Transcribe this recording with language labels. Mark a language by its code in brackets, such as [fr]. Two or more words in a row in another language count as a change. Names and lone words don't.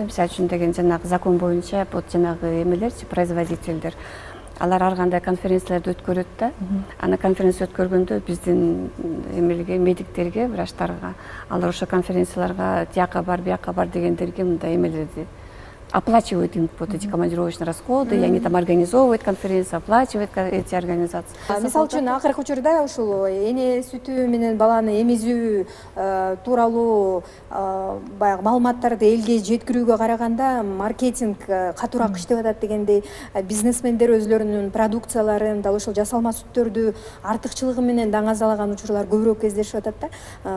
[ky] Мисалы үчүн деген жанагы закон боюнча вот жанагы эмелерчи, производительдер, алар ар кандай конференцияларды өткөрөт да. Ана конференция өткөргөндө биздин эмелге, медиктерге, врачтарга, алар ошо конференцияларга тияка бар, бияка бар дегендерге мындай эмелерди [ru] оплачивают им вот эти командировочные расходы, и они там организовывают конференции, оплачивают эти организации. [ky] Мисалы үчүн акыркы учурда ушул эне сүтү менен баланы эмизүү тууралуу баягы маалыматтарды элге жеткирүүгө караганда маркетинг катуураак иштеп атат дегендей, бизнесмендер өзлөрүнүн продукцияларын, дал ошол жасалма сүттөрдү артыкчылыгы менен даңазалаган учурлар көбүрөөк кездешип атат да.